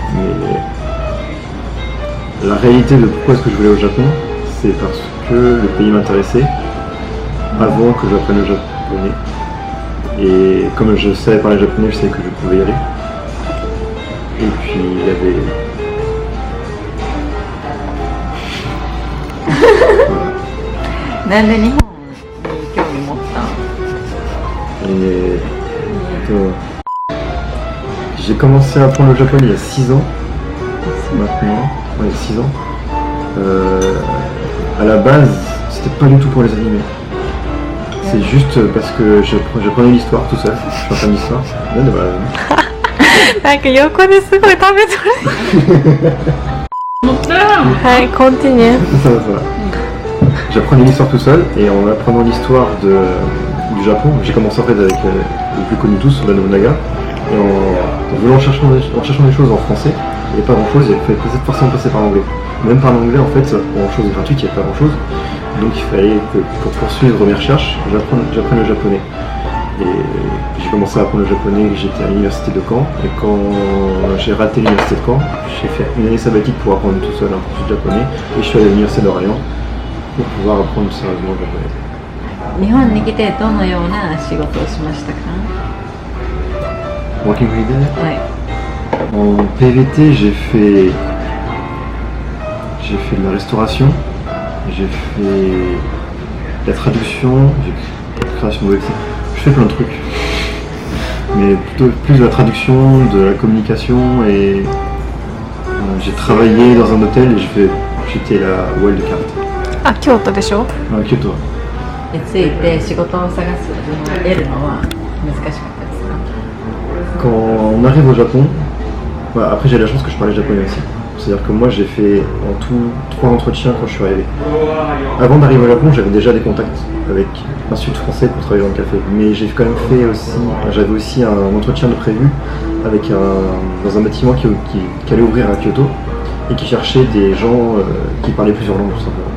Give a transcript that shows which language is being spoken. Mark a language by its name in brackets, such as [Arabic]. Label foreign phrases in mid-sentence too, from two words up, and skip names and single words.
[French] Mais la réalité de pourquoi est-ce que je voulais au Japon, c'est parce que le pays m'intéressait avant que j'apprenne le japonais. Et comme je savais parler japonais, je savais que je pouvais y aller. Et puis il y avait... Voilà. [Japanese] なんで日本に興味持った？ [French] Et j'ai commencé à apprendre le japonais il y a 6 ans. Maintenant, ouais, 6 ans. À la base, c'était pas du tout pour les animés. C'est juste parce que j'apprenais l'histoire tout seul. Je suis en train d'histoire. Bah, [Japanese] なんか横ですごい食べとる。はい、コンティニュー。 [French] ça va. J'apprenais l'histoire tout seul et en apprenant l'histoire du Japon, j'ai commencé en fait avec le plus connu de tous, Oda Nobunaga. Et en voulant cherchant des choses en français, il n'y avait pas grand chose, il fallait forcément passer par l'anglais. Même par l'anglais en fait, en chose gratuite, il n'y avait pas grand chose. Donc il fallait que pour poursuivre mes recherches, j'apprenne le japonais. Et j'ai commencé à apprendre le japonais, j'étais à l'université de Caen. Et quand j'ai raté l'université de Caen, j'ai fait une année sabbatique pour apprendre tout seul un cursus de japonais. Et je suis allé à l'université d'Orléans pour pouvoir apprendre sérieusement le japonais. [Japanese] 日本に来てどのような仕事をしましたか？ [English] Working holiday. [Japanese] はい。 [French] En PVT, j'ai fait de la restauration, j'ai fait de la traduction, j'ai fait de la création de websites. Je fais plein de trucs. Mais plutôt plus de la traduction, de la communication et j'ai travaillé dans un hôtel et j'étais la wildcard [Japanese] あ、京都でしょ？ [French] à Kyoto. [Japanese] について仕事を探す得るのは難しかったですか？ [French] Quand on arrive au Japon, bah, après j'ai la chance que je parlais japonais aussi. C'est-à-dire que moi j'ai fait en tout 3 entretiens quand je suis arrivé. Avant d'arriver au Japon, j'avais déjà des contacts avec un sud français pour travailler dans le café. Mais j'ai quand même fait aussi, j'avais aussi un entretien de prévu avec dans un bâtiment qui allait ouvrir à Kyoto et qui cherchait des gens qui parlaient plusieurs langues tout simplement.